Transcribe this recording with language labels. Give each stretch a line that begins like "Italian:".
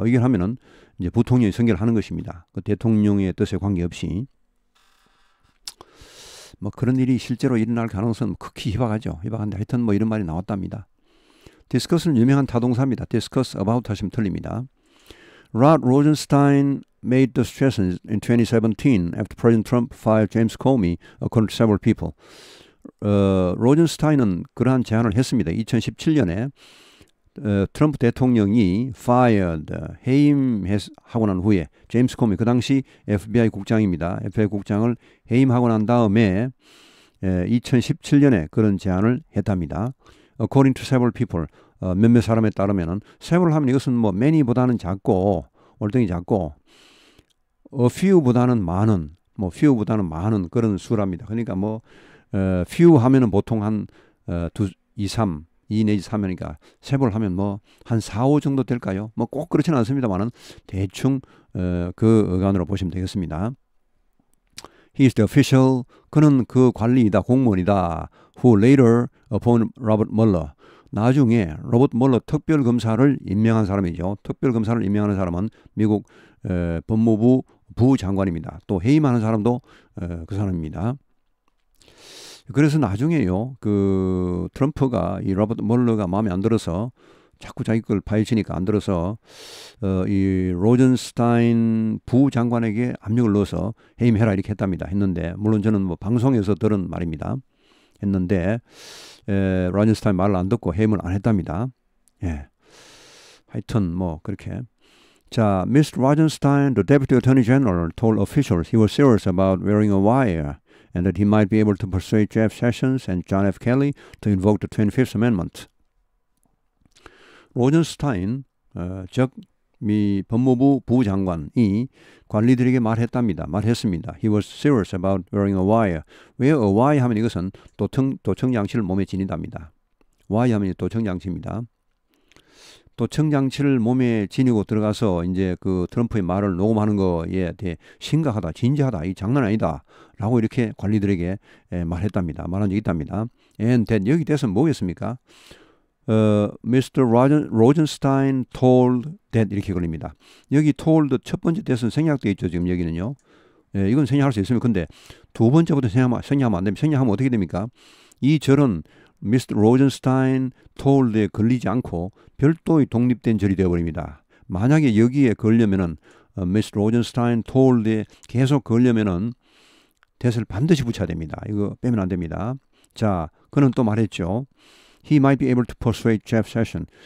Korean: 의결하면은 이제 부통령이 선결을 하는 것입니다. 그 대통령의 뜻에 관계없이. 뭐 그런 일이 실제로 일어날 가능성은 극히 희박하죠. 희박한데 하여튼 뭐 이런 말이 나왔답니다. discuss는 유명한 타동사입니다.
English: discuss about
Korean: 하시면 틀립니다.
English: Rod Rosenstein made the suggestion in 2017 after President Trump fired James Comey, according to several people.
Korean: 로젠스타인은 그러한 제안을 했습니다. 2017년에 트럼프 대통령이 fired, 해임하고 난 후에 제임스 코미, 그 당시 FBI 국장입니다. FBI 국장을 해임하고 난 다음에 2017년에 그런 제안을 했답니다.
English: According to several people,
Korean: 몇몇 사람에 따르면은 several 하면 이것은 뭐 many보다는 작고 월등히 작고 a few보다는 많은, 뭐 few보다는 많은 그런 수랍니다. 그러니까 뭐 few 하면은 보통 한 2, 3 2 내지 3이니까 세볼 하면 뭐 한 4, 5 정도 될까요? 뭐 꼭 그렇지는 않습니다만은 대충 그 어간으로 보시면 되겠습니다.
English: He is the official.
Korean: 그는 그 관리이다, 공무원이다.
English: Who later appointed Robert Mueller.
Korean: 나중에 로버트 멀러 특별검사를 임명한 사람이죠. 특별검사를 임명하는 사람은 미국 법무부 부장관입니다. 또 해임하는 사람도 그 사람입니다. 그래서 나중에요, 그 트럼프가 이 로버트 멀러가 마음에 안 들어서 자꾸 자기 걸 파헤치니까 안 들어서 이 로젠스타인 부장관에게 압력을 넣어서 해임해라 이렇게 했는데 물론 저는 뭐 방송에서 들은 말입니다. 했는데 로젠스타인 말을 안 듣고 해임을 안 했답니다. 하여튼 뭐 그렇게. 자, Mr.
English: Rosenstein, the Deputy Attorney General, told officials he was serious about wearing a wire. And that he might be able to persuade Jeff Sessions and John F. Kelly to invoke the 25th Amendment.
Korean: 로젠스타인, 즉 미 법무부 부장관이 관리들에게 말했습니다.
English: He was serious about wearing a wire.
Korean: 왜 a wire 하면 이것은 도청장치를 몸에 지닌답니다. wire 하면 도청장치입니다. 도청장치를 몸에 지니고 들어가서 이제 그 트럼프의 말을 녹음하는 거에 대해 심각하다, 진지하다, 이 장난 아니다 라고 이렇게 관리들에게 말했답니다. 말한 적이 있답니다.
English: And that
Korean: 여기 대해서 뭐겠습니까?
English: Mr. Rosenstein told that
Korean: 이렇게 걸립니다. 여기 told 첫 번째 대해서는 생략되어 있죠. 지금 여기는요. 이건 생략할 수 있습니다. 근데 두 번째부터 생략하면 안 됩니다. 생략하면 어떻게 됩니까? 이 절은
English: Mr. Rosenstein told
Korean: 에 걸리지 않고 별도의 독립된 절이 되어버립니다. 만약에 여기에 걸려면은
English: Mr. Rosenstein told
Korean: 에 계속 걸려면은 대세를 반드시 붙여야 됩니다. 이거 빼면 안 됩니다. 자, 그는 또 말했죠.
English: He might be able to persuade Jeff Sessions.